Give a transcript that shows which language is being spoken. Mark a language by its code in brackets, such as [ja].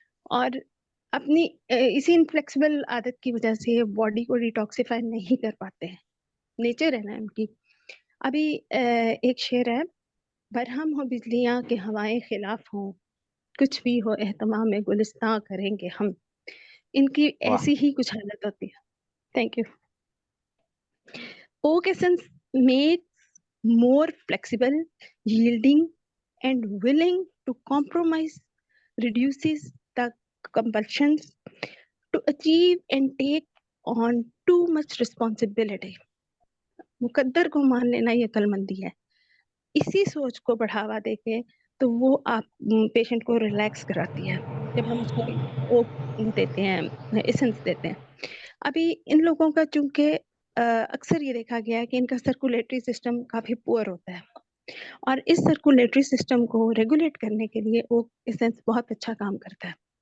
[hi] और अपनी इसी इनफ्लेक्सिबल आदत की वजह से बॉडी को डिटॉक्सिफाई नहीं कर पाते हैं, नेचर है ना उनकी। अभी एक शेर है, बरहम हो बिजलियां के हवाएं खिलाफ हो, कुछ भी हो एहतमाम में गुलिस्तां करेंगे हम। इनकी वाह। ऐसी ही कुछ हालत होती है। Thank you. [en] Oak essence makes more flexible, yielding, and willing to compromise, reduces the compulsions to achieve and take on too much responsibility. [hi] मुकद्दर को मान लेना ये अक्लमंदी है। इसी सोच को बढ़ावा देके तो वो आप पेशेंट को रिलैक्स कराती है, जब हम उसको वो देते हैं, एसेंस देते हैं। अभी इन लोगों का चूंकि अक्सर ये देखा गया है कि इनका सर्कुलेटरी सिस्टम काफी पुअर होता है, और इस सर्कुलेटरी सिस्टम को रेगुलेट करने के लिए ओक एसेंस बहुत अच्छा काम करता है।